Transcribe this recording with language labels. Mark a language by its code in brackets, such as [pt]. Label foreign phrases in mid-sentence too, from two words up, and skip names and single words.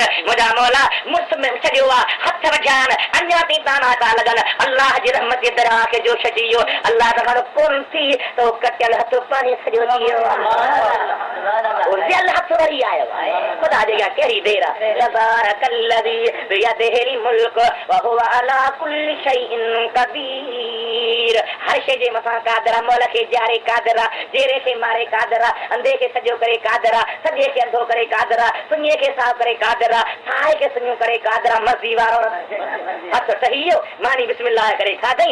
[sd] मुंहिंजा मौला मुड़ुस में छॾियो आहे, हथ वॼाइनि अञा ताईं ताना था लॻनि। अल्लाह जी रहमत जे दरिया खे जोश अची वियो। अल्लाह त हाणे कोन थी त उहो कटियल हथ पाणी सॼो थी वियो आहे, हथ वरी आयो आहे। ख़ुदा जे अॻियां कहिड़ी देर आहे। [ar] تبارك الذي بيده الملك وهو على كل شيء قدير. [sd] हर शइ जे मथां क़ादिर आहे, मौला खे ॼारे क़ादिर आहे, जेरे खे मारे क़ादिर आहे, अंधे खे सॼो करे क़ादिर आहे, सॼे खे अंधो करे क़ादिर आहे, सुञे खे साफ़ करे क़ादिर आहे, साए खे सुञो करे क़ादिर आहे। मर्ज़ी वारो हथ ठही वियो, मानी बिस्मिल्लाह करे खाधई।